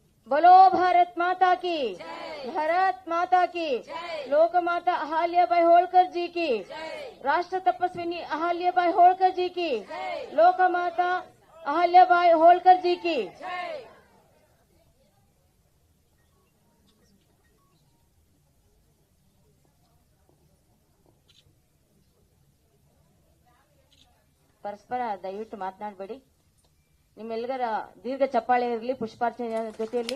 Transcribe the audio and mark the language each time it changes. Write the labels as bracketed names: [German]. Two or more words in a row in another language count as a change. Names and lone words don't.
[Hindi] बोलो भारत माता की, भारत माता की, लोकमाता अहल्याबाई होळकर जी की, राष्ट्र तपस्विनी अहल्याबाई होळकर जी की, लोकमाता अहल्याबाई होळकर जी की. [Kannada] ಪರಸ್ಪರ ದಯವಿಟ್ಟು ಮಾತನಾಡಬೇಡಿ. ನಿಮ್ಮೆಲ್ಲರ ದೀರ್ಘ ಚಪ್ಪಾಳೆ ಇರಲಿ ಪುಷ್ಪಾರ್ಚನೆ ಜೊತೆಯಲ್ಲಿ.